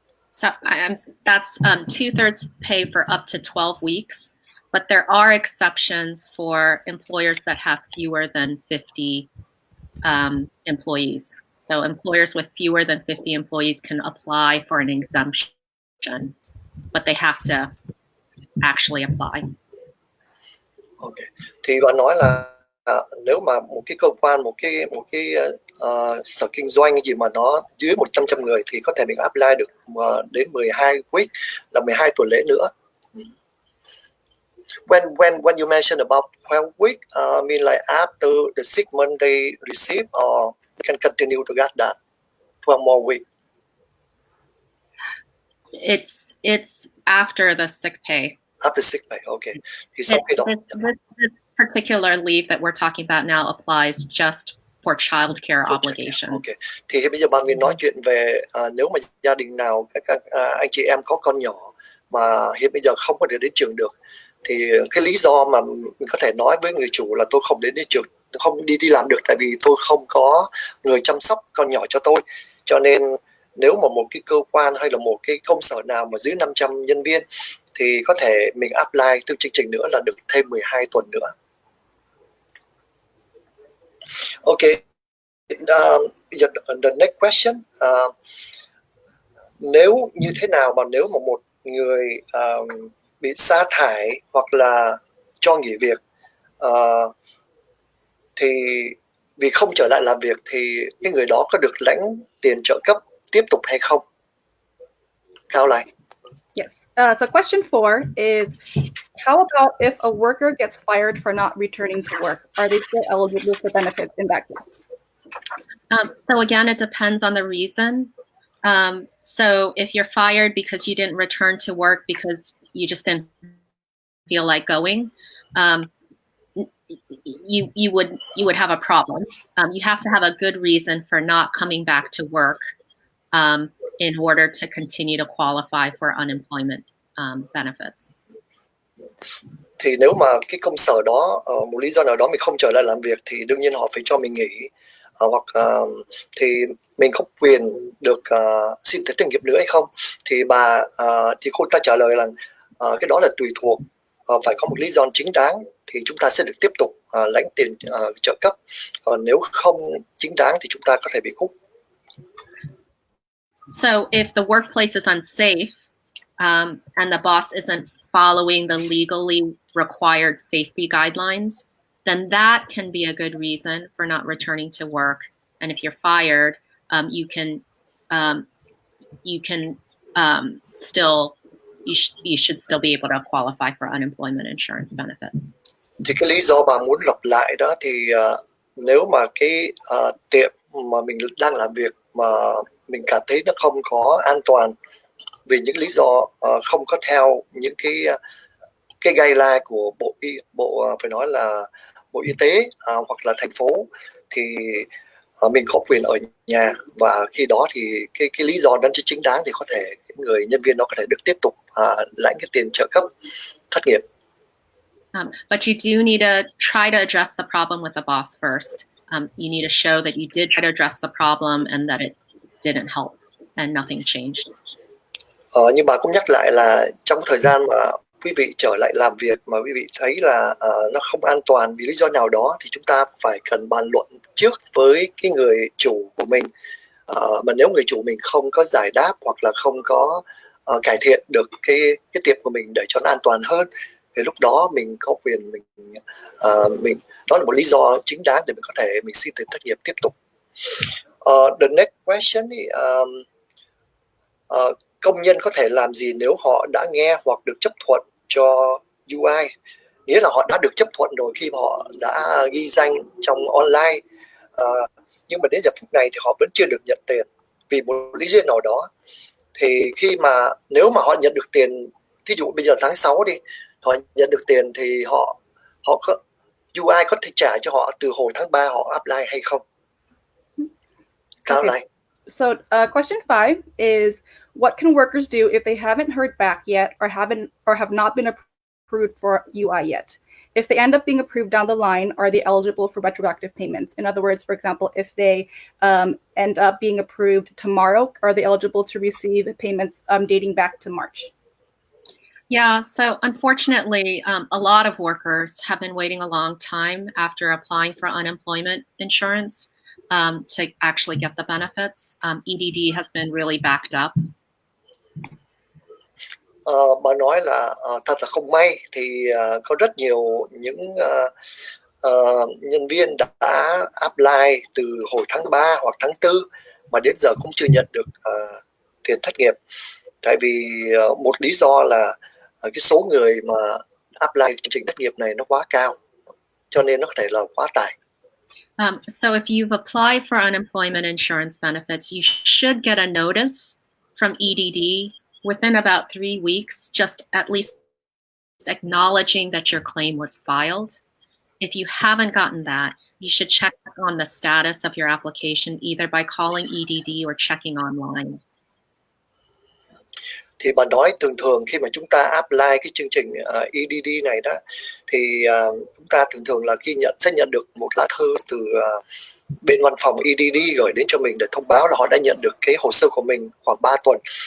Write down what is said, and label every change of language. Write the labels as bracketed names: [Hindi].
[English] So that's 2/3 pay for up to 12 weeks, but there are exceptions for employers that have fewer than 50 employees. So employers with fewer than 50 employees can apply for an exemption, but they have to actually apply. Okay. [Vietnamese] Thì bạn nói là nếu mà một cái cơ quan, một cái sở kinh doanh gì mà nó dưới 100 người thì có thể mình apply được đến [English] 12 week, [Vietnamese] là 12 tuần lễ nữa. [English] When you mention about 12 week, mean like after the 6 month they receive, or can continue to get that 12 more week? It's after the sick pay. After sick pay, okay. [Vietnamese] Thì sau khi đó, [English] this particular leave that we're talking about now applies just for child care obligations. Okay. [Vietnamese] Thì bây giờ bạn mình nói chuyện về nếu mà gia đình nào các anh chị em có con nhỏ mà hiện bây giờ không có thể đến trường được, thì cái lý do mà mình có thể nói với người chủ là tôi không đến trường, không đi làm được tại vì tôi không có người chăm sóc con nhỏ cho tôi. Cho nên nếu mà một cái cơ quan hay là một cái công sở nào mà dưới 500 nhân viên thì có thể mình apply từ chương trình nữa là được thêm 12 tuần nữa. [English] Okay. The next question. [Vietnamese] Nếu như thế nào mà nếu mà một người bị sa thải hoặc là cho nghỉ việc thì vì không trở lại làm việc thì cái người đó có được lãnh tiền trợ cấp tiếp tục hay không? Cao lại. [English] Yes. So question 4 is, how about if a worker gets fired for not returning to work? Are they still eligible for benefits in that case? So again, it depends on the reason. So if you're fired because you didn't return to work because you just didn't feel like going, you would have a problem. You have to have a good reason for not coming back to work in order to continue to qualify for unemployment benefits. [Vietnamese] Thì nếu mà cái công sở đó một lý do nào đó mình không trở lại làm việc thì đương nhiên họ phải cho mình nghỉ, hoặc thì mình có quyền được xin thất nghiệp nữa hay không, thì thì cô ta trả lời là cái đó là tùy thuộc, phải có một lý do chính đáng thì chúng ta sẽ được tiếp tục lãnh tiền trợ cấp, còn nếu không chính đáng thì chúng ta có thể bị cút. [English] So if the workplace is unsafe and the boss isn't following the legally required safety guidelines, then that can be a good reason for not returning to work. And if you're fired, you should still be able to qualify for unemployment insurance benefits. [Vietnamese] Thì cái lý do bà muốn lặp lại đó thì nếu mà cái tiệm mà mình đang làm việc mà mình cảm thấy nó không có an toàn vì những lý do không có theo những cái guideline của bộ phải nói là Bộ Y tế hoặc là thành phố, thì mình có quyền ở nhà, và khi đó thì cái lý do đó chính đáng thì có thể người nhân viên đó có thể được tiếp tục lãnh cái tiền trợ cấp thất nghiệp. [English] But you do need to try to address the problem with the boss first. You need to show that you did try to address the problem and that it didn't help and nothing changed. [Vietnamese] Nhưng bà cũng nhắc lại là trong thời gian mà quý vị trở lại làm việc mà quý vị thấy là nó không an toàn vì lý do nào đó thì chúng ta phải cần bàn luận trước với cái người chủ của mình. Mà nếu người chủ mình không có giải đáp hoặc là không có cải thiện được cái tiệm của mình để cho nó an toàn hơn thì lúc đó mình có quyền mình đó là một lý do chính đáng để mình có thể mình xin tiền thất nghiệp tiếp tục. [English] The next question is, [Vietnamese] công nhân có thể làm gì nếu họ đã nghe hoặc được chấp thuận cho UI, nghĩa là họ đã được chấp thuận rồi khi mà họ đã ghi danh trong online, nhưng mà đến giờ phút này thì họ vẫn chưa được nhận tiền vì một lý do nào đó. Thì khi mà nếu mà họ nhận được tiền, thí dụ bây giờ tháng 6 đi, họ nhận được tiền thì họ có UI có thể trả cho họ từ hồi tháng 3 họ apply hay không? [English] Okay. So question 5 is, what can workers do if they haven't heard back yet or have not been approved for UI yet? If they end up being approved down the line, are they eligible for retroactive payments? In other words, for example, if they end up being approved tomorrow, are they eligible to receive payments dating back to March? Yeah, so unfortunately, a lot of workers have been waiting a long time after applying for unemployment insurance to actually get the benefits. EDD has been really backed up. [Vietnamese] Bà nói là thật là không may thì có rất nhiều những nhân viên đã apply từ hồi tháng 3 hoặc tháng 4 mà đến giờ cũng chưa nhận được tiền thất nghiệp. Tại vì một lý do là cái số người mà apply chương trình thất nghiệp này nó quá cao, cho nên nó có thể là quá tải. [English] So if you've applied for unemployment insurance benefits, you should get a notice from EDD within about 3 weeks, just at least acknowledging that your claim was filed. If you haven't gotten that, you should check on the status of your application either by calling EDD or checking online. [Vietnamese] Thì bà nói thường khi mà chúng ta apply cái chương trình EDD này đó thì chúng ta thường là sẽ nhận được một lá thư từ bên văn phòng EDD gửi đến cho mình để thông báo là họ đã nhận được cái hồ sơ của mình khoảng 3 tuần.